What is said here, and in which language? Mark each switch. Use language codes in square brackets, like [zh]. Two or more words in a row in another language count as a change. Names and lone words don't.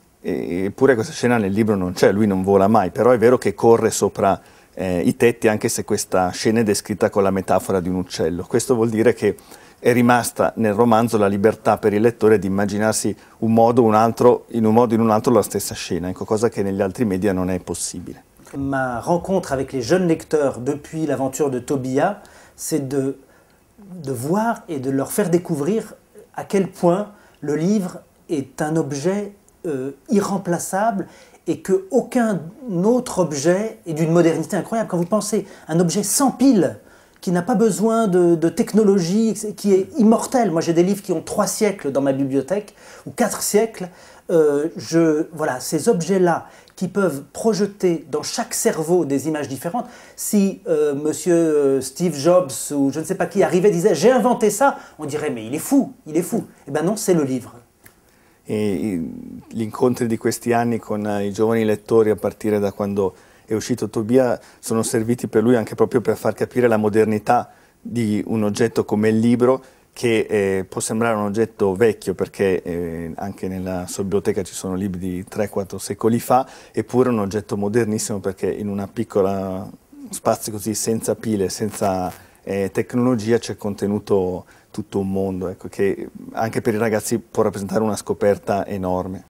[it] Eppure questa scena nel libro non c'è, lui non vola mai, però è vero che corre sopra i tetti, anche se questa scena è descritta con la metafora di un uccello. Questo vuol dire che è rimasta nel romanzo la libertà per il lettore di immaginarsi un modo o un altro, in un modo o in un altro la stessa scena, ecco, cosa che negli altri media non è possibile. [fr] Ma rencontre avec les jeunes lecteurs depuis l'aventure de Tobia, c'est de voir et de leur faire découvrir à quel point le livre est un objet irremplaçable et qu'aucun autre objet est d'une modernité incroyable. Quand vous pensez un objet sans pile, qui n'a pas besoin de technologie, qui est immortel. Moi j'ai des livres qui ont 3 siècles dans ma bibliothèque, ou 4 siècles. Voilà, ces objets-là qui peuvent projeter dans chaque cerveau des images différentes. Si monsieur Steve Jobs ou je ne sais pas qui arrivait et disait « j'ai inventé ça », on dirait « mais il est fou, il est fou ». Eh bien non, c'est le livre. [it] E gli incontri di questi anni con i giovani lettori a partire da quando è uscito Tobia sono serviti per lui anche proprio per far capire la modernità di un oggetto come il libro, che può sembrare un oggetto vecchio perché anche nella sua biblioteca ci sono libri di 3-4 secoli fa, eppure un oggetto modernissimo perché in una piccola spazio così senza pile, senza tecnologia c'è contenuto tutto un mondo, ecco, che anche per i ragazzi può rappresentare una scoperta enorme.